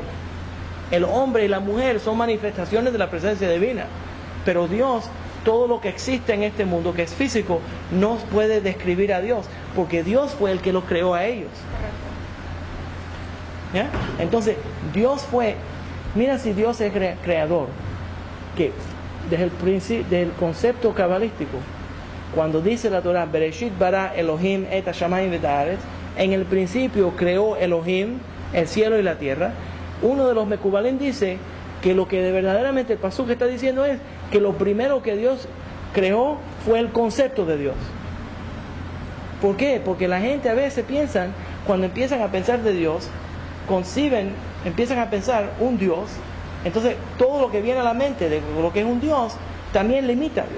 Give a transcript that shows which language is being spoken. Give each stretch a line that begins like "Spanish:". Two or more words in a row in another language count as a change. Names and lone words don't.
Spanish: El hombre y la mujer son manifestaciones de la presencia divina, pero Dios, todo lo que existe en este mundo que es físico, no puede describir a Dios, porque Dios fue el que los creó a ellos. ¿Ya? Entonces Dios fue, mira si Dios es creador, que desde el principio, del concepto cabalístico, cuando dice la Torah,
Hebrew: בראשית ברא אלהים את השמים ואת הארץ,
Spanish: en el principio creó Elohim el cielo y la tierra. Uno de los Mekubalim dice que lo que verdaderamente el pasuk está diciendo es que lo primero que Dios creó fue el concepto de Dios. ¿Por qué? Porque la gente a veces piensan, cuando empiezan a pensar de Dios, empiezan a pensar un Dios, entonces todo lo que viene a la mente de lo que es un Dios también limita a Dios.